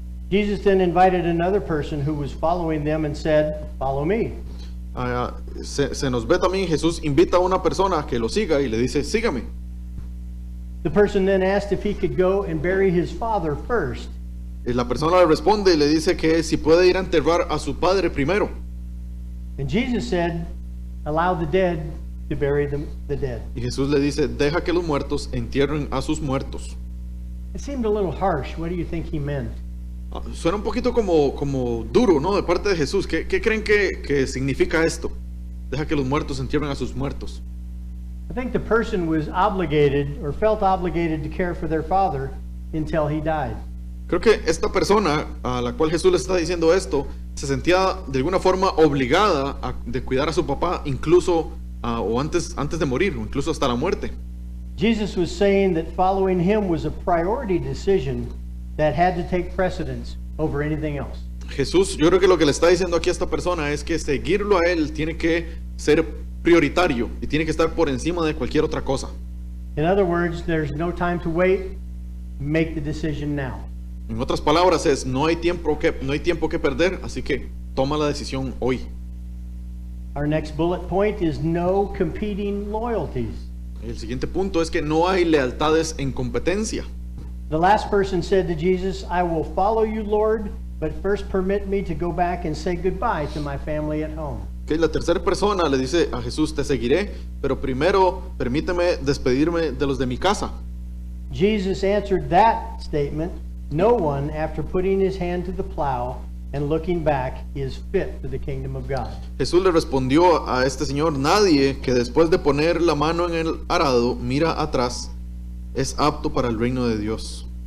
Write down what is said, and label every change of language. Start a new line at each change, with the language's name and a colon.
English: Jesus then invited another person who was following them and said, "Follow me."
Spanish: Se nos ve también, Jesús invita a una persona que lo siga y le dice, sígame.
English: The person then asked if he could go and bury his father first.
Spanish: Y la persona le responde y le dice que si puede ir a enterrar a su padre primero.
English: And Jesus said, "Allow the dead to bury the dead."
Spanish: Y Jesús le dice, deja que los muertos entierren a sus muertos.
English: It seemed a little harsh. What do you think he meant?
Spanish: Suena un poquito como duro, ¿no? De parte de Jesús. ¿Qué creen que significa esto? Deja que los muertos entierren a sus muertos.
English: I think the person was obligated or felt obligated to care for their father until he died.
Spanish: Creo que esta persona a la cual Jesús le está diciendo esto, se sentía de alguna forma obligada de cuidar a su papá, incluso o antes de morir, o incluso hasta la muerte.
English: Jesus was saying that following him was a priority decision that had to take precedence over anything else.
Spanish: Jesús, yo creo que lo que le está diciendo aquí a esta persona es que seguirlo a él tiene que ser prioritario y tiene que estar por encima de cualquier otra cosa.
English: In other words, there's no time to wait. Make the decision now.
Spanish: En otras palabras es, no hay tiempo que perder, así que toma la decisión hoy.
English: Our next bullet point is no competing loyalties.
Spanish: El siguiente punto es que no hay lealtades en competencia.
English: The last person said to Jesus, "I will follow you, Lord, but first permit me to go back and say goodbye to my family at home."
Spanish: Que la tercera persona le dice a Jesús, te seguiré, pero primero permíteme despedirme de los de mi casa.
English: Jesus answered that statement, "No one, after putting his hand to the plow and looking back, is fit for the kingdom of God."
Spanish: Jesús le respondió a este señor, nadie que después de poner la mano en el arado mira atrás es apto para el reino de Dios.